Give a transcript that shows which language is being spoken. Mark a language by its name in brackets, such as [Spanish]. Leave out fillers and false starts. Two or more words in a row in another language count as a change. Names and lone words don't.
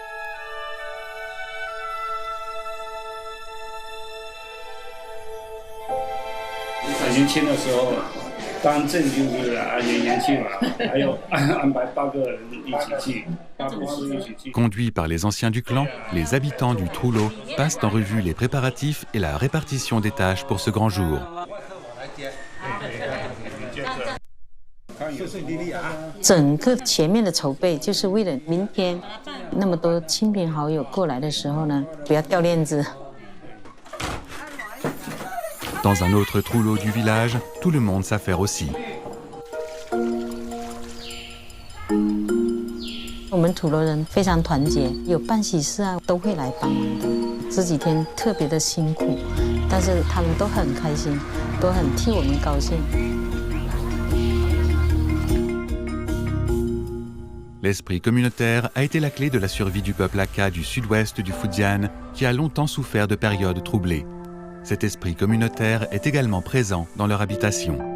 [French] Conduits par les anciens du clan, les habitants du trullo passent en revue les préparatifs et la répartition des tâches pour ce grand jour. [Chinese] 整个前面的筹备，就是为了明天那么多亲朋好友过来的时候呢，不要掉链子。 [French] Dans un autre trullo du village, tout le monde s'affaire aussi. [Chinese] 我们土楼人非常团结，有办喜事啊都会来帮忙的。这几天特别的辛苦，但是他们都很开心，都很替我们高兴。 [French] L'esprit communautaire a été la clé de la survie du peuple Hakka du sud-ouest du Fujian, qui a longtemps souffert de périodes troublées. Cet esprit communautaire est également présent dans leur habitation.